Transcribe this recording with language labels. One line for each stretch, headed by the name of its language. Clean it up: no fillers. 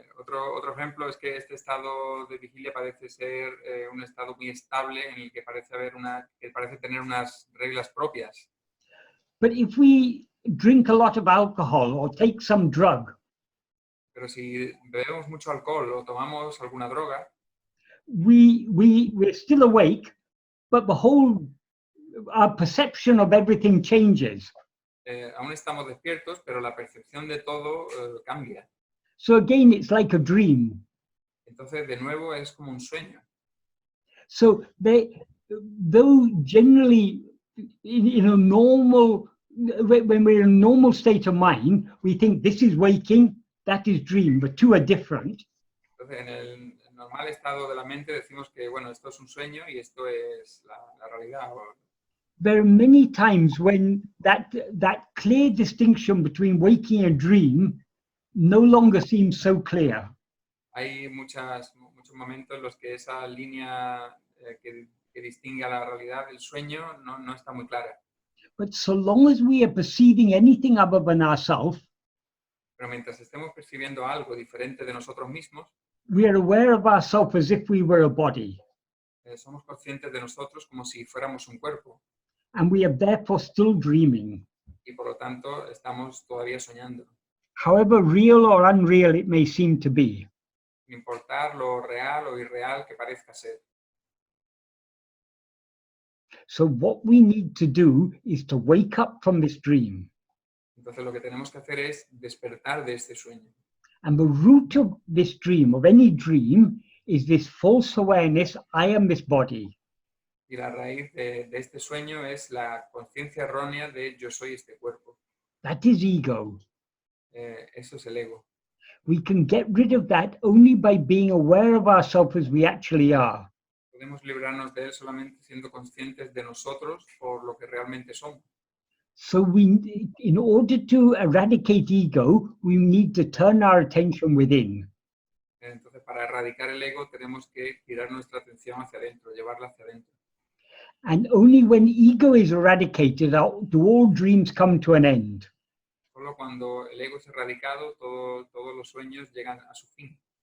Spanish: Otro ejemplo es que este estado de vigilia parece ser un estado muy estable en el que parece tener unas reglas propias.
English: But if we drink a lot of alcohol or take some drug,
Spanish: Pero si bebemos mucho alcohol o tomamos alguna droga,
English: we're still awake, but our perception of everything changes.
Spanish: aún estamos despiertos, pero la percepción de todo cambia.
English: So again, it's like a dream.
Spanish: Entonces, de nuevo, es como un sueño.
English: So though generally in a normal, when we're in a normal state of mind, we think this is waking, that is dream, but two are different.
Spanish: Entonces, en el normal estado de la mente decimos que, bueno, esto es un sueño y esto es la realidad.
English: There are many times when that clear distinction between waking and dream no longer seems so clear.
Spanish: Hay muchos momentos en los que esa línea que distingue a la realidad del sueño no está muy clara.
English: But so long as we are perceiving anything other than ourselves,
Spanish: Pero mientras estemos percibiendo algo diferente de nosotros mismos,
English: we are aware of ourselves as if we were a body.
Spanish: Somos conscientes de nosotros como si fuéramos un cuerpo.
English: And we are therefore still dreaming.
Spanish: Y por lo tanto estamos todavía soñando.
English: However real or unreal it may seem to be.
Spanish: Sin importar lo real o irreal que parezca ser.
English: So what we need to do is to wake up from this dream.
Spanish: Entonces lo que tenemos que hacer es despertar de este sueño.
English: And the root of this dream, of any dream, is this false awareness, I am this body.
Spanish: Y la raíz de este sueño es la conciencia errónea de yo soy este cuerpo.
English: That is ego.
Spanish: Eso es el ego.
English: We can get rid of that only by being aware of ourselves as we actually are.
Spanish: Podemos librarnos de él solamente siendo conscientes de nosotros por lo que realmente somos.
English: So in order to eradicate ego, we need to turn our attention within.
Spanish: Entonces, para erradicar el ego tenemos que girar nuestra atención hacia adentro, llevarla hacia adentro.
English: And only when ego is eradicated do all dreams come to an end.
Spanish: Solo cuando el ego es erradicado, todos los sueños llegan a su fin.